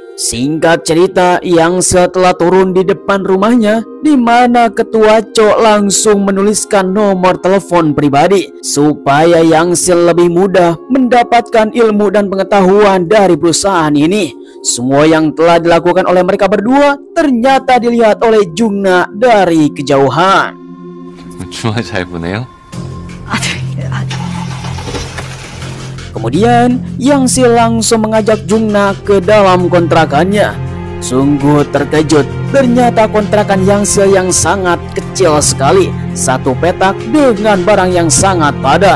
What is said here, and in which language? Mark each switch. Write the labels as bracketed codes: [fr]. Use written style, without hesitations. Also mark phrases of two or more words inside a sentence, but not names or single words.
[id] Singkat cerita, Yang Sil telah turun di depan rumahnya, di mana ketua Choi langsung menuliskan nomor telepon pribadi supaya Yang Sil lebih mudah mendapatkan ilmu dan pengetahuan dari perusahaan ini. Semua yang telah dilakukan oleh mereka berdua ternyata dilihat oleh Jungna dari kejauhan. [ko] 주말 잘 보내요? [id] Kemudian Yang Sil langsung mengajak Jungna ke dalam kontrakannya. Sungguh terkejut, ternyata kontrakan Yang Sil yang sangat kecil sekali, satu petak dengan barang yang sangat padat.